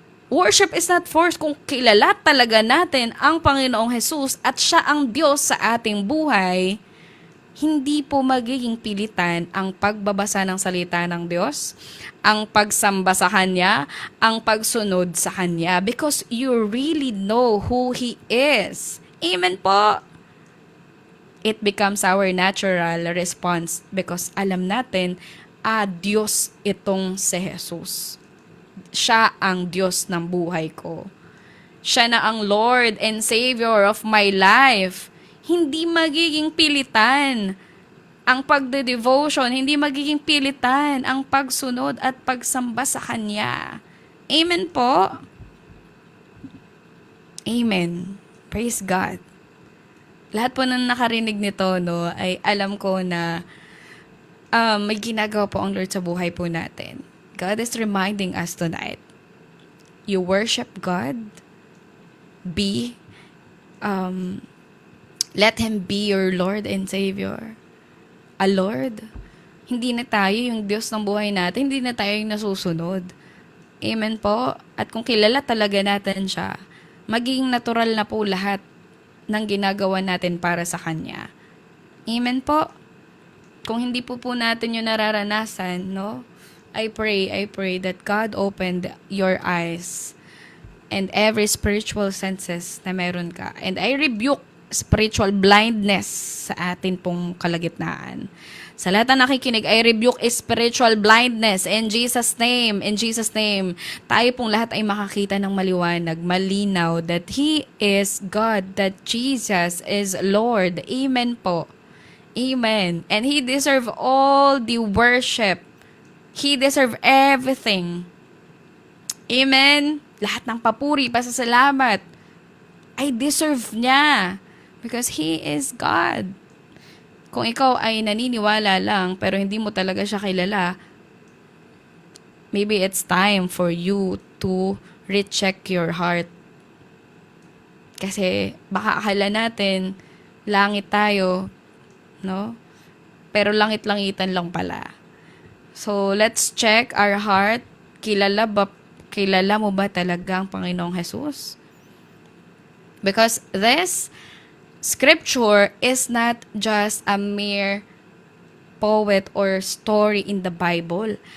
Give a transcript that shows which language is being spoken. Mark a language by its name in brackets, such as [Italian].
[English] Worship is not forced. [Filipino] Kung kilala talaga natin ang Panginoong Jesus at siya ang Diyos sa ating buhay, hindi po magiging pilitan ang pagbabasa ng salita ng Diyos, ang pagsamba sa Kanya, ang pagsunod sa Kanya, [English] because you really know who He is. [Filipino] Amen po! [English] It becomes our natural response because [Filipino] alam natin, Diyos itong si Jesus. Siya ang Diyos ng buhay ko. Siya na ang [English] Lord and Savior of my life. [Filipino] Hindi magiging pilitan ang pagde-devotion, hindi magiging pilitan ang pagsunod at pagsamba sa Kanya. Amen po? [English] Amen. Praise God. [Filipino] Lahat po nang nakarinig nito, ay alam ko na may ginagawa po ang Lord sa buhay po natin. [English] God is reminding us tonight, you worship God, let Him be your Lord and Savior. A Lord. [Filipino] Hindi na tayo yung Diyos ng buhay natin, hindi na tayo yung nasusunod. Amen po? At kung kilala talaga natin siya, magiging natural na po lahat ng ginagawa natin para sa Kanya. Amen po? Kung hindi po natin yung nararanasan, [English] I pray that God opened your eyes and every spiritual senses [Filipino] na meron ka. [English] And I rebuke spiritual blindness [Filipino] sa atin pong kalagitnaan. Sa lahat na nakikinig, [English] I rebuke spiritual blindness in Jesus' name. In Jesus' name, [Filipino] tayo pong lahat ay makakita ng maliwanag, malinaw, [English] that He is God, that Jesus is Lord. Amen po. Amen. And He deserve all the worship. He deserve everything. Amen. [Filipino] Lahat ng papuri, pasasalamat, ay deserve niya. [English] Because He is God. [Filipino] Kung ikaw ay naniniwala lang pero hindi mo talaga siya kilala, [English] maybe it's time for you to recheck your heart. [Filipino] Kasi baka akala natin langit tayo, pero langit-langitan lang pala. [English] So let's check our heart. [Filipino] Kilala mo ba talaga ang Panginoong Jesus? [English] Because this Scripture is not just a mere poet or story in the Bible.